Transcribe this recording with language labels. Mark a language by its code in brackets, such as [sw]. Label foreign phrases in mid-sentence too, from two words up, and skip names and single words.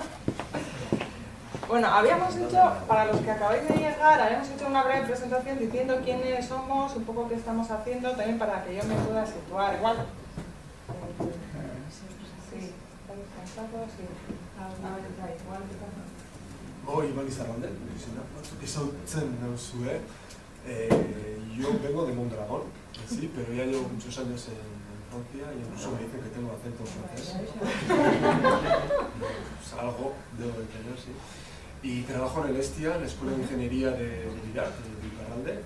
[es] Bueno, habíamos hecho, para los que acabáis de llegar, habíamos hecho una breve presentación diciendo quiénes somos, un poco qué estamos haciendo, también para que yo me pueda situar. Igual. Sí, ¿estáis cansados? Sí. A ver, está igual. [eu] Iban Izarralde, ezagutzen nauzue. [es] Yo vengo de Mondragón, sí, pero ya llevo muchos años en Francia y incluso me dicen que tengo acento francés. Pues algo debo de tener, sí. Y trabajo en el ESTIA, la Escuela de Ingeniería de Villard, de Iparralde.